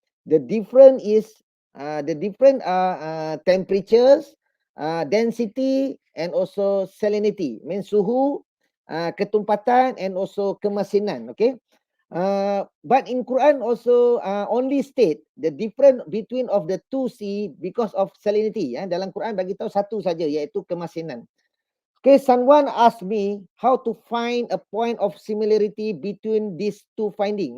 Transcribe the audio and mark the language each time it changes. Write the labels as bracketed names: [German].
[English] The different is the different are temperatures, density, and also salinity. [Malay] Means suhu, ketumpatan, [English] and also [Malay] kemasinan. [English] Okay. But in Quran also only state the difference between of the two C because of salinity. [Malay] Dalam Quran bagi tahu satu saja, iaitu kemasinan. [English] Okay, someone asked me how to find a point of similarity between these two findings.